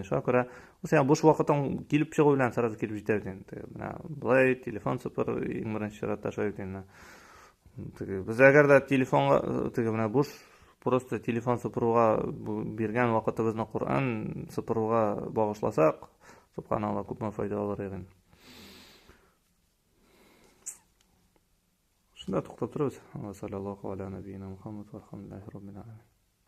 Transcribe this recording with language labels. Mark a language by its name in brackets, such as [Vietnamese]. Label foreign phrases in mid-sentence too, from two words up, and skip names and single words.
[Tatar] Шуңа күрә ул сиңа буш вакытың килеп чыгу белән сразу килеп җитә икән. Менә булай телефон сыпыр иң беренче чиратта шулай икән. Без әгәр дә телефонга менә буш просто телефон сыпыруга биргән вакытыбызны Кур'ан сыпыруга багышласак, субханалла, күпме файда алыр идек. Шунда туктап торабыз. [Arabic] صلى الله على نبينا محمد والحمد لله رب العالمين.